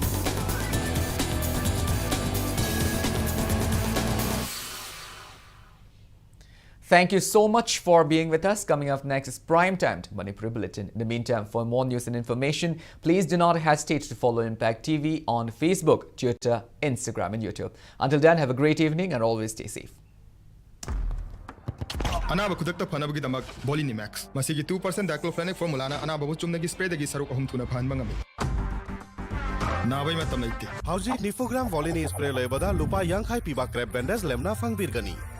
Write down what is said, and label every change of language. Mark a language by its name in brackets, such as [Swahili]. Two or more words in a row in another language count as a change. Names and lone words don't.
[English] Thank you so much for being with us. Coming up next is Primetime Manipur Bulletin. In the meantime, for more news and information, please do not hesitate to follow Impact TV on Facebook, Twitter, Instagram and YouTube. Until then, have a great evening and always stay safe. [Manipuri] Anaba kudakta phanabagi damak Bolini Max. Masigi 2% diclofenac formula na anaba bu chumnagi spray dagi saruk ahum thuna phanba ngami. Nabai matam naite. Hauji Nifogram Volini spray lebada lupa yang khai piba [English] crab bandage [Manipuri] lemna fangbirgani.